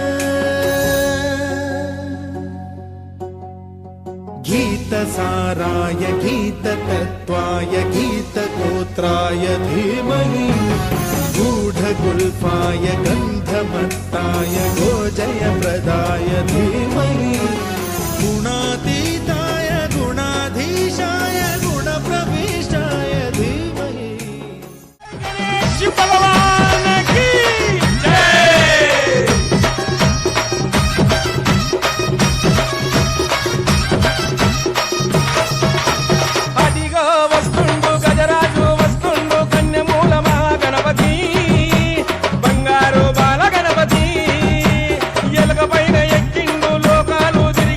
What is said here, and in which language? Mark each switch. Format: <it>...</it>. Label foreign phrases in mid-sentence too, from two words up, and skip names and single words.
<sa>गीतसाराय गीततत्त्वाय गीतगोत्राय धीमहि गूढगुल्फाय गन्धमत्ताय गोजयप्रदाय धीमहि गुणातीताय गुणाधीशाय गुणप्रविष्टाय धीमहि</sa> <hi>शिव भगवान की जय।</hi> <te>అదిగో వస్తుండు గజరాజు వస్తుండు కన్యమూల మహాగణపతి బంగారు బాల గణపతి ఎలుక పైన ఎక్కిండు లోకాలు</te>